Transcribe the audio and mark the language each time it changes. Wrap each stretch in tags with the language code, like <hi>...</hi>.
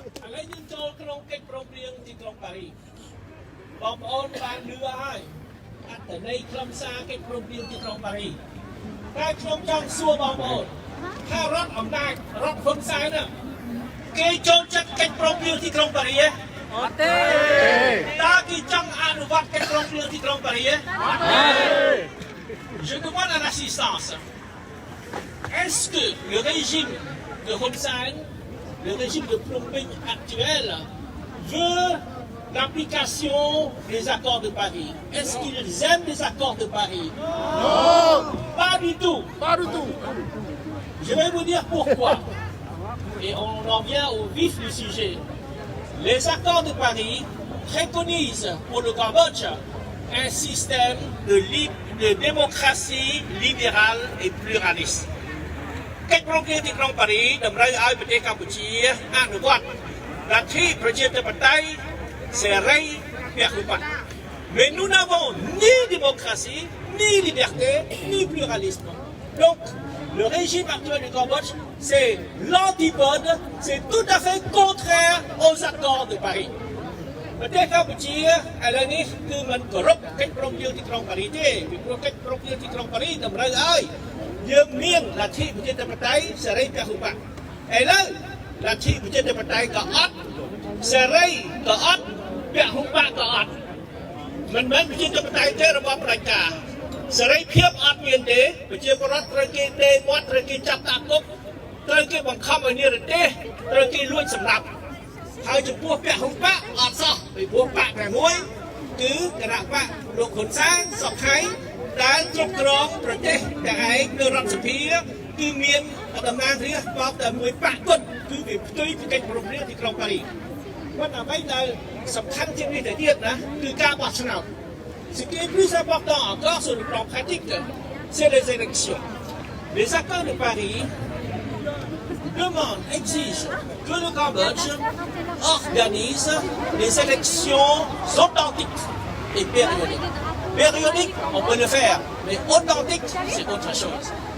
<km>វយើងចូលក្នុងកិច្ចព្រមព្រៀងទីក្រុងប៉ារីសបងប្អូនបានលឺហើយអត្ថន័យខ្លឹមសារកិច្ចព្រមព្រៀងទីក្រុងប៉ារីសតែខ្ញុំចង់សួរបងប្អូនថារដ្ឋអំណាចរដ្ឋហ៊ុនសែនគេចូលចិត្តកិច្ចព្រមព្រៀងទីក្រុងប៉ារីសអត់ទេតើគេចង់អនុវត្តកិច្ចព្រមព្រៀងទីក្រុងប៉ារីសអត់ទេ</km> <fr>Je demande à l'assistance. Est-ce que le régime de Hun Sen, le régime de Phnom Penh actuel, veut l'application des accords de Paris? Est-ce qu'ils aiment les accords de Paris? Non. Pas du tout. Pas du tout. Je vais vous dire pourquoi. Et on en vient au vif du sujet. Les accords de Paris préconisent pour le Cambodge un système de démocratie libérale et pluraliste.</fr> <km>Cáchប្រគិទីក្រុងប៉ារីតម្រូវឲ្យប្រទេសកម្ពុជាអនុវត្តលទ្ធិប្រជាធិបតេយ្យសេរីពហុបក</km> <fr>Mais nous n'avons ni démocratie, ni liberté, ni pluralisme. Donc, le régime actuel du Cambodge, c'est l'antipode, c'est tout à fait contraire aux accords de Paris.</fr> <km>ប្រទេសកម្ពុជាឥឡូវនេះគឺមិនគោរពកិច្ចព្រមព្រៀងទីក្រុងប៉ារីទេពីព្រោះកិច្ចព្រមព្រៀងទីក្រុងប៉ារីតម្រូវឲ្យយើងមានលទ្ធិប្រជាធិបតេយ្យសេរីពហុបកឥឡូវលទ្ធិប្រជាធិបតេយ្យក៏អត់សេរីក៏អត់ពហុបកក៏អត់ មិនមែនប្រជាធិបតេយ្យទេរបស់ផ្ដាច់ការសេរីភាពអត់មានទេប្រជាពលរដ្ឋត្រូវគេដេញមាត់ត្រូវគេចាប់ដាក់គុកត្រូវគេបង្ខំឲ្យនិរទេសត្រូវគេលួចសម្លាប់ ហើយចំពោះពហុបកអត់សោះពីព្រោះបកតែមួយគឺគណៈបកលោកហ៊ុនសែនសុកខៃដែលគ្រប់គ្រងប្រទេសតែឯងនៅរដ្ឋសភាគឺមានតំណាងរាស្ត្របោកតែមួយបកគត់គឺវាផ្ទុយពីកិច្ចព្រមព្រៀងទីក្រុងប៉ារីប៉ុន្តែអ្វីដែលសំខាន់ជាងនេះទៅទៀតណាគឺការបោះឆ្នោត</km> <fr>Ce qui est plus important encore sur le plan pratique, c'est les élections. Les accords de Paris demandent, exigent que le Cambodge organise des élections authentiques et périodiques. Périodiques, on peut le faire, mais authentiques, c'est autre chose.</fr>